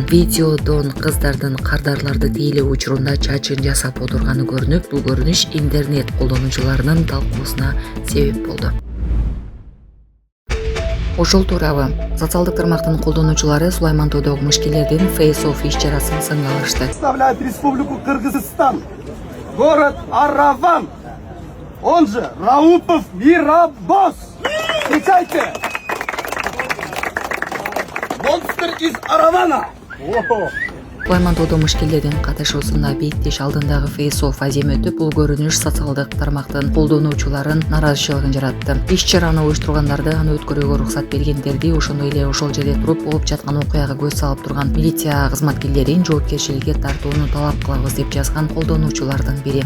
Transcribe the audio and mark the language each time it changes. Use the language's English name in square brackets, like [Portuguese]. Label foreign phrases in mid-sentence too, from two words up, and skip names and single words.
[Kyrgyz] Видеодон кыздардын кардарларды тейлөө учурунда чачын жасап отурганы көрүнүп, бул көрүнүш интернет колдонуучуларынын талкуусуна себеп болду. Ошол туурабы социалдык тармактын колдонуучулары Сулайман Тоодогу мышкелердин Face Off иш-чарасын сынга алышты. [Russian] Представляет Республику Кыргызстан, город Араван, он же Раупов Мирабос. Встречайте! Монстр из Аравана! [Kyrgyz] Сулайман Тоодо мышкелердин катышуусунда беттеш алдындагы Face Off азем өтүп, бул көрүнүш социалдык тармактын колдонуучуларын наразычылыгын жаратты. Иш-чараны уюштургандарды, аны өткөрүүгө уруксат бергендерди, ошондой эле ошол жерде туруп болуп жаткан окуяга көз салып турган милиция кызматкерлерин жоопкерчиликке тартууну талап кылабыз деп жазган колдонуучулардын бири.